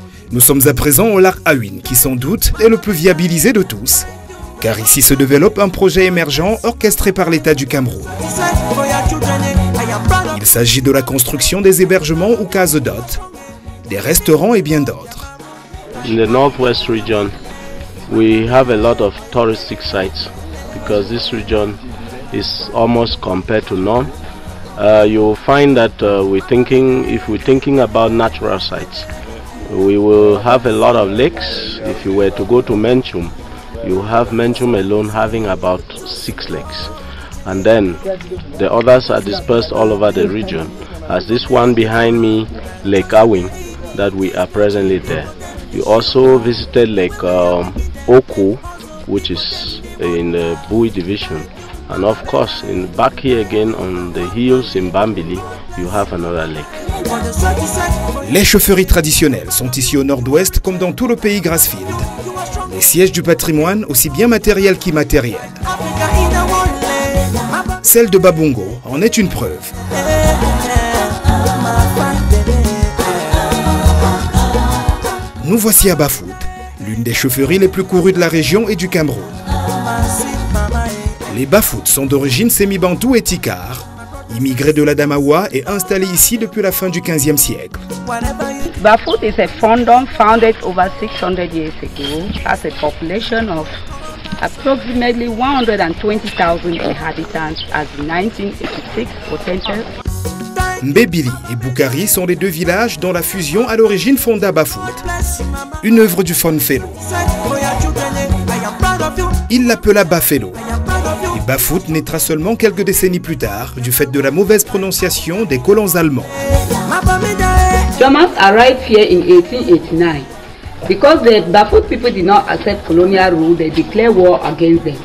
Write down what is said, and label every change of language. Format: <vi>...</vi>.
<fr>Nous sommes à présent au lac Awin, qui sans doute est le plus viabilisé de tous, car ici se développe un projet émergent orchestré par l'État du Cameroun. Il s'agit de la construction des hébergements ou cases d'hôtes, des restaurants et bien d'autres.</fr> <en>In the northwest region, we have a lot of touristic sites because this region is almost compared to none. You'll find that if we're thinking about natural sites, we will have a lot of lakes. If you were to go to Menchum, you have Menchum alone having about 6 lakes. And then the others are dispersed all over the region. As this one behind me, Lake Awin, that we are presently there. You also visited Lake Oku, which is in the Bui division. And of course, back here again on the hills in Bambili, you have another lake.</en> <fr>Les chaufferies traditionnelles sont ici au nord-ouest comme dans tout le pays Grassfield. Les sièges du patrimoine, aussi bien matériel qu'immatériel. Celle de Babungo en est une preuve. Nous voici à Bafut, l'une des chaufferies les plus courues de la région et du Cameroun. Les Bafut sont d'origine sémi-bantou et tikar, immigrés de l'Adamawa et installés ici depuis la fin du XVe siècle.</fr> <en>Bafut is a fondom founded over 600 years ago, has a population of approximately 120,000 inhabitants as in 1986 potential.</en> <fr>Mbébili et Boukari sont les 2 villages dont la fusion à l'origine fonda Bafut, une œuvre du Fonfello. Il l'appela Bafelo. Et Bafut naîtra seulement quelques décennies plus tard du fait de la mauvaise prononciation des colons allemands.</fr> <en>Germans arrived here in 1889. Because the Bafut people did not accept colonial rule, they declared war against them.</en>